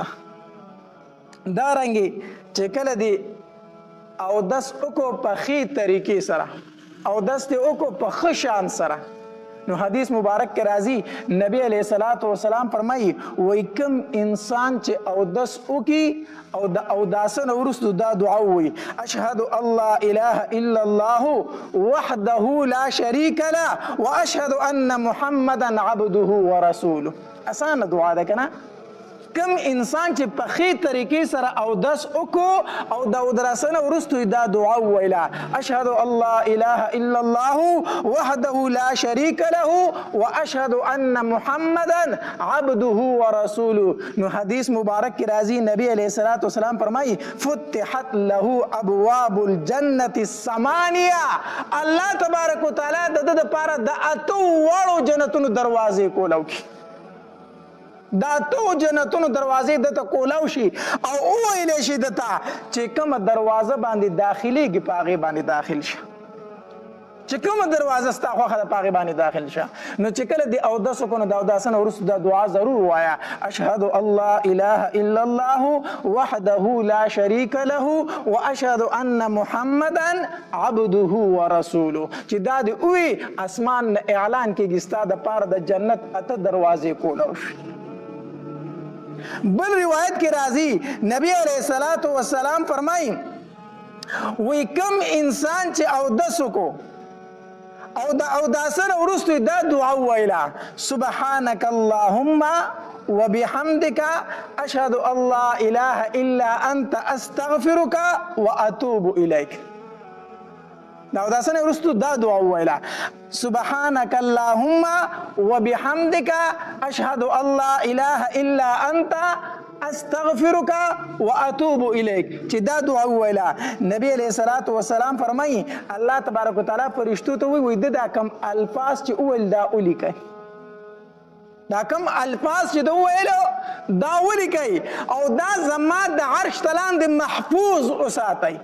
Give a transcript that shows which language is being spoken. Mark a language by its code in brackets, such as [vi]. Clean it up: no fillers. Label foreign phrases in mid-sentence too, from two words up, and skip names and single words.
[ps] دارنګې چې کله دې اودس وکړو په ښې طریقې سره، اودس دې وکړو په ښه شان سره، نو حدیث مبارک کې راځي نبی [ar] علیه الصلاة والسلام [ps] فرمایي وایي کوم انسان چې اودس وکړي او د اوداسه نه وروستو دا دعا ووایي [ar] اشهد ان لا اله الا الله وحده لا شریک له واشهد ان محمدا عبده ورسوله. [ps] اسانه دعا ده که نه؟ کم انسان چې په ښې طریقې سره اودس وکړو او د اوداسه نه وروستو دا دعا وویله [ar] اشهد ان لا اله الا الله وحده لا شریک له واشهد ان محمدا عبده ورسوله. [ps] نو حدیث مبارک کې راځي نبی [ar] علیه الصلاة والسلام [ps] فرمایي [ar] فتحت له ابواب الجنة الثمانیه. الله تبارک وتعالی [ps] د ده دپاره د اتو واړو جنتونو دروازې کولاو کړي، دا اتو جنتونو دروازې دته کولاو شي او وویلی شي دته چې کومه دروازه باندې داخلیږي په هغې باندې داخل شه، چې کومه دروازه ستا خوښه ده په هغې باندې داخل شه. نو چې کله دې اودس وکړو نو د اوداسه نه وروسته دا دعا ضرور ووایه [ar] اشهد ان لا اله الا الله وحده لا شریک له واشهد ان محمدا عبده ورسوله. [ps] چې دا دې ووایي اسمان نه اعلان کېږي ستا دپاره د جنت اته دروازې کولاو شي. بل روایت کې راځي نبی [ar] علیه الصلاة والسلام [ps] فرمایي وی کم انسان چې اودس وکړو او د اوداسه نه وروستو دا دعا وویله [ar] سبحانک اللهم وبحمدک اشهد ان لا اله الا انت استغفرک واتوب الیک. [ps] دا اوداسه نه وروستو دا دعا وویله [ar] سبحانك اللهم وبحمدك اشهد ان لا اله الا انت استغفرك واتوب الیک. [ps] چې دا دعا وویله نبی [ar] علیه الصلاة والسلام [ps] فرمایي [ar] الله تبارک وتعالی [ps] فرشتو ته وایي دا کم الفاظ چې وویل دا ولیکئ، دا کم الفاظ چې دا وویلو دا ولیکئ او دا زما د عرش ته لاندې محفوظ وساتئ.